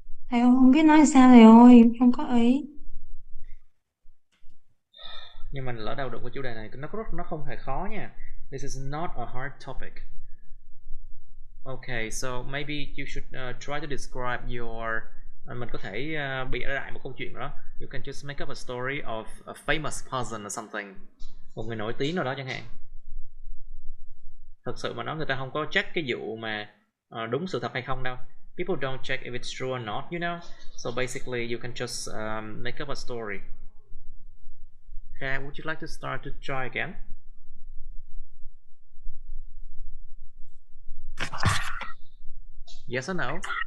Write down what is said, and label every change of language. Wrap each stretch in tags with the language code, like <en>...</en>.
<vi>Thầy không biết nói sao thầy ơi, không có ý. Nhưng mình lỡ đâu đụng cái chủ đề này, nó không hề khó nha.</vi> <en>This is not a hard topic. Okay, so maybe you should try to describe your.</en> <vi>Mình có thể bịa lại một câu chuyện đó.</vi> <en>You can just make up a story of a famous person or something.</en> <vi>Một người nổi tiếng nào đó chẳng hạn. Thật sự mà nói, người ta không có check cái vụ mà đúng sự thật hay không đâu.</vi> <en>People don't check if it's true or not, you know. So basically, you can just make up a story. Okay, would you like to start to try again? Yes or no?</en>